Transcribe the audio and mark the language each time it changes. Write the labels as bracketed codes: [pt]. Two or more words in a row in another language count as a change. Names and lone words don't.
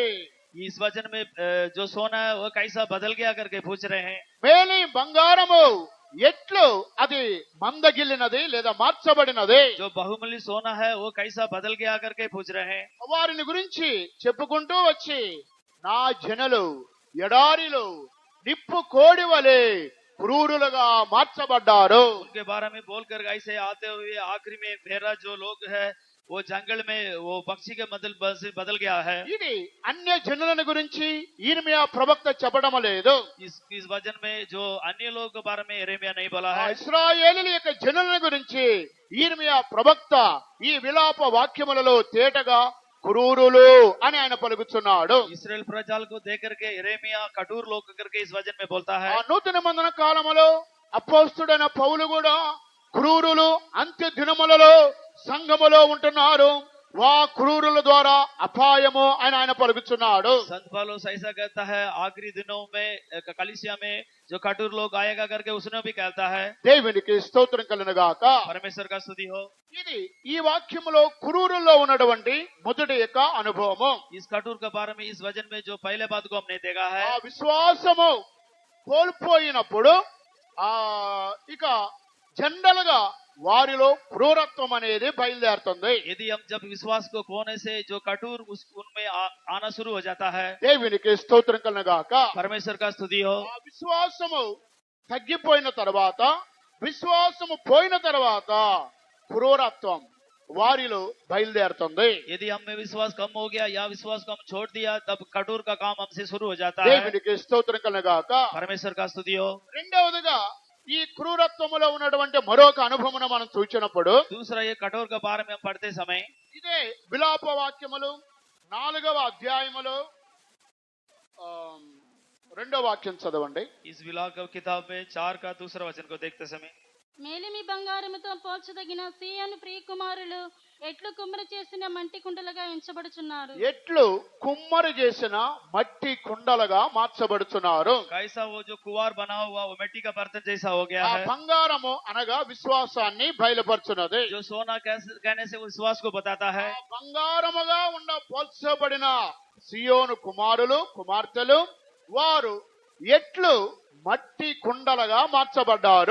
[hi] इस वचन में जो सोना है वो कैसा बदल गया करके पूछ रहे हैं। [te] మేలి బంగారము ఎట్లు అది మందగిల్లినది లేదా మార్చబడినది. [hi] जो बहुमूल्य सोना है वो कैसा बदल गया करके पूछ रहे हैं। [te] వారిని గురించి చెప్పుకుంటూ వచ్చి నా జనులు ఎడారిలో నిప్పు కోడి వలె క్రూరులుగా మార్చబడ్డారు. [hi] उनके बारे में बोलकर ऐसे आते हुए आखिरी में मेरा जो लोग है वो जंगल में वो पक्षी के बदल गया है। [te] ఇది అన్య జనులను గురించి ఇర్మియా ప్రవక్త చెప్పడం లేదు. [hi] इस वचन में जो अन्य लोग के बारे में यिर्मयाह नहीं बोला है। [te] ఇశ్రాయేలీయుల యొక్క జనులను గురించి ఇర్మియా ప్రవక్త ఈ విలాప వాక్యములలో తేటగా క్రూరులు అని ఆయన పలుకుతున్నాడు. [hi] इस्राएल प्रजाल को देख करके यिर्मयाह कठोर लोग करके इस वचन में बोलता है। [te] ఆ నూతన నిబంధన కాలములో అపోస్తలుడైన పౌలు కూడా క్రూరులు అంత్య దినములలో సంఘములో ఉంటున్నారు, వా క్రూరుల ద్వారా అపాయము అని ఆయన పలుకుతున్నాడు. [hi] संत पौलुस ऐसा कहता है आखिरी दिनों में कलीसिया में जो कठोर लोग आएगा करके उसने भी कहता है। [te] దేవునికి స్తోత్రం కలుగును గాక. [hi] परमेश्वर का स्तुति हो। [te] ఇది ఈ వాక్యములో క్రూరుల్లో ఉన్నటువంటి మొదటి యొక్క అనుభవము. [hi] इस कठोर के बारे में इस वचन में जो पहले बात को हमने देखा है। [te] ఆ విశ్వాసము కోల్పోయినప్పుడు ఇక జనరల్ గా వారిలో క్రూరత్వం అనేది బయలుదేరుతుంది. [hi] यदि हम जब विश्वास को खोने से जो कठोर उनमें आना शुरू हो जाता है। [te] దేవునికి స్తోత్రం కలుగును గాక. [hi] परमेश्वर का स्तुति हो। [te] ఆ విశ్వాసము తగ్గిపోయిన తర్వాత, విశ్వాసము పోయిన తర్వాత క్రూరత్వం వారిలో బయలుదేరుతుంది. [hi] यदि हम में विश्वास कम हो गया या विश्वास को हम छोड़ दिया तब कठोर का काम हमसे शुरू हो जाता है। [te] దేవునికి స్తోత్రం కలుగును గాక. [hi] परमेश्वर का स्तुति हो। [te] రెండవదిగా ఈ క్రూరత్వములో ఉన్నటువంటి మరొక అనుభవమును మనం చూచినప్పుడు [hi] दूसरा ये कठोर के बारे में हम पढ़ते समय [te] ఇదే విలాప వాక్యములు 4వ అధ్యాయములో 2వ వాక్యం చదవండి. [hi] इस विलाप किताब में 4 का दूसरा वचन को देखते समय [te] మేలిమి బంగారముతో పోల్చదగిన సీయోను ప్రియకుమారులు ఎట్లు కుమ్మరి చేసిన మంటి కుండలుగా ఎంచబడుచున్నారు. ఎట్లు కుమ్మరి చేసిన మట్టి కుండలుగా మార్చబడుతున్నారు. [hi] कैसा वो जो कुवार बना हुआ वो मिट्टी का बर्तन जैसा हो गया ఆ है। [te] బంగారము అనగా విశ్వాసాన్ని బయలుపరుచున్నది. [hi] जो सोना कहने से वो विश्वास को बताता है। [te] ఆ బంగారముగా పోల్చబడిన సియోను కుమారులు కుమార్తెలు వారు ఎట్లు మట్టి కుండలుగా మార్చబడ్డారు.